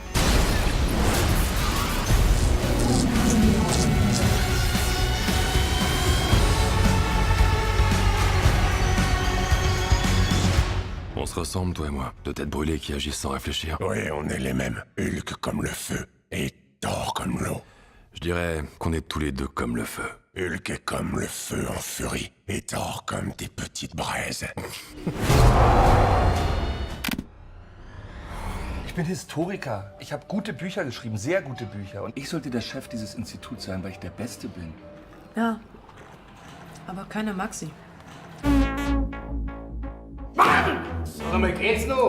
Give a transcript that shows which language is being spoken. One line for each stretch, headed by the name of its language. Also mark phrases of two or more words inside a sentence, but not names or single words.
French: On se ressemble, toi et moi. De têtes brûlées qui agissent sans réfléchir. Oui, on est les mêmes. Hulk comme le feu et Thor comme l'eau. Je dirais qu'on est tous les deux comme le feu. Hulk est comme le feu en furie et Thor comme des petites braises.
German: Ich bin Historiker. Ich habe gute Bücher geschrieben, sehr gute Bücher. Und ich sollte der Chef dieses Instituts sein, weil ich der Beste bin. Ja, aber keine Maxi. Geht's noch?